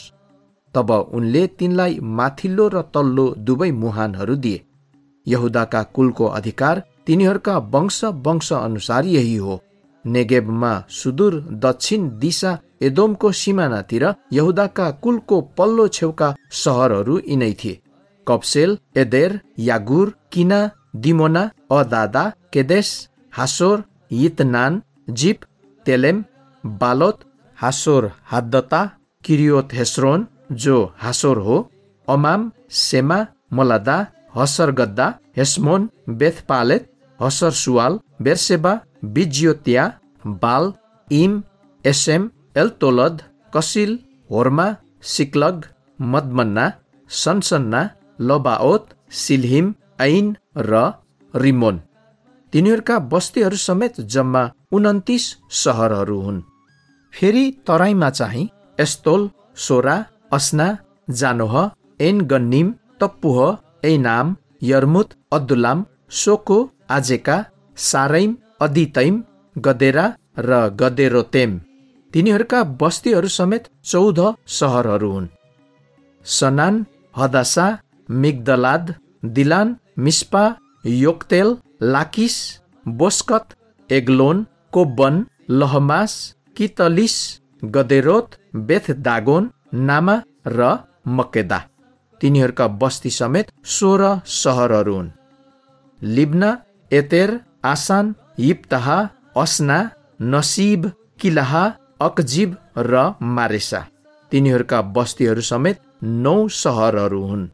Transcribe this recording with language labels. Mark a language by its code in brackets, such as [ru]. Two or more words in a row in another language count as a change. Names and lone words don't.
[ne] तब उनले तिनलाई माथिल्लो र तल्लो दुवै मुहानहरू दिए। यहुदाका कुलको अधिकार तिनीहरूका वंश अनुसार यही हो। नेगेबमा सुदूर दक्षिण दिशा एदोमको सिमानातिर यहुदाका कुलको पल्लो छेउका सहरहरू यिनै थिए: कप्सेल, एदेर, यागुर, किना, दिमोना, अदादा, केदेश, हासोर, यितनान, जिप, तेलेम, बालोत, हासोर हाद्दता, किरियोत हेस्रोन जो हासोर हो, अमाम, सेमा, मोलादा, हसरगद्दा, हेस्मोन, बेथपालेत, हसर सुवाल, बेरसेबा, बिज्योतिया, बाल, इम, एसेम, एलतोलद, कसिल, होर्मा, सिक्लग, मदमन्ना, सनसन्ना, लबाओत, सिल्हिम, ऐन र रिमोन। तिनीहरूका बस्तीहरू समेत जम्मा 29 सहरहरू हुन्। फेरि तराईमा चाहिँ एस्तोल, सोरा, अस्ना, जानोह, एन गन्निम, तप्पुह, ऐनाम, यर्मुत, अद्दुलाम, सोको, आजेका, सारैम, अदितैम, गदेरा र गदेरोतेम। तिनीहरूका बस्तीहरू समेत 14 सहरहरू हुन्। सनान, हदासा, मिग्दलाद, दिलान, मिस्पा, योक्तेल, लाकिस, बोस्कत, एग्लोन, कोब्बन, लहमास, कितलिस, गदेरोत, बेथ दागोन, नामा र मक्केदा। तिनीहरूका बस्ती समेत 16 सहरहरू हुन्। लिब्ना, एतेर, आसान, यिप्तहा, अस्ना, नसीब, किलाहा, अकजिब र मारेसा। तिनीहरूका बस्तीहरू समेत 9 सहरहरू हुन्।